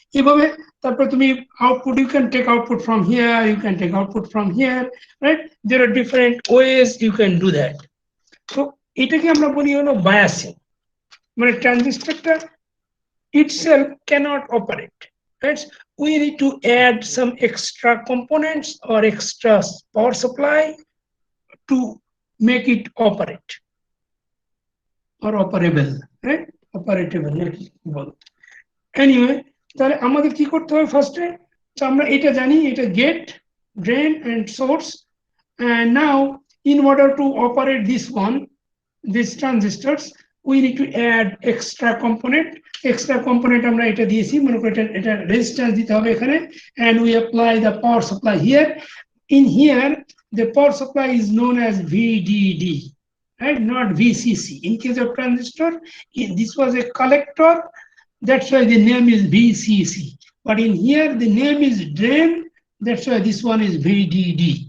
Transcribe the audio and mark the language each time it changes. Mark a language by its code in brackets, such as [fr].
[bn] এভাবে তারপর তুমি output, [en] you can take output from here, you can take output from here, right? There are different ways you can do that. [bn] So এটাকে আমরা বলি হলো biasing. মানে ট্রানজিস্টরটা [en] itself cannot operate, right? We need to add some extra components or extra power supply to make it operate or operable, right? Operatable. [bn] Anyway, তাহলে আমাদের কি করতে হবে? ফার্স্টে আমরা এটা জানি, এটা gate, drain [en] and source, and now in order to operate this one, these transistors, we need to add extra component. [bn] Extra component আমরা এটা দিয়েছি, মনে করি এটা রেজিস্ট্যান্স দিতে হবে এখানে, [en] and we apply the power supply here. In here the power supply is known as VDD, right? Not VCC. In case of transistor, this was a collector, that's why the name is VCC. But in here the name is drain, that's why this one is VDD.